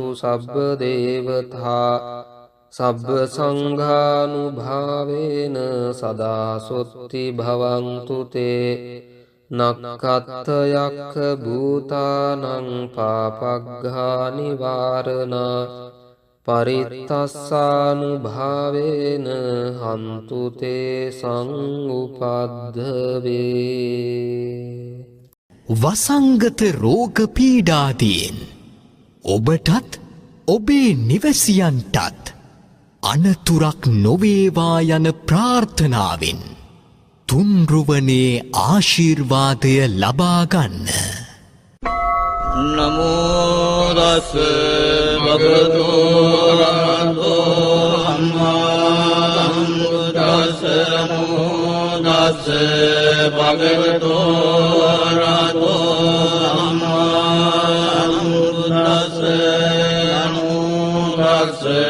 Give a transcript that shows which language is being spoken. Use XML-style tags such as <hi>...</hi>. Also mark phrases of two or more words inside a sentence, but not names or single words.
<pi>සබ්බ දේවතා සබ්බ සංඝානුභාවේන සදා සොත්ති භවන්තු තේ නක්ඛත්ත යක්ඛ භූතානං පාපග්ඝා නිවාරණා පරිත්තස්සානුභාවේන හන්තු තේ සංඋපද්දවේ</pi> <si>වසංගත රෝග පීඩාදීන් ඔබටත් ඔබේ නිවැසියන්ටත් අනතුරක් නොවේවා යන ප්‍රාර්ථනාවෙන් තුන්රුවනේ ආශිර්වාදය ලබා ගන්න.</si> <pi>නමෝ තස් භගවතු අරහතෝ සම්මා සම්බුද්දස්ස නමෝ තස් භගවතු අරහතෝ සම්මා සම්බුද්දස්ස නමෝ තස්</pi>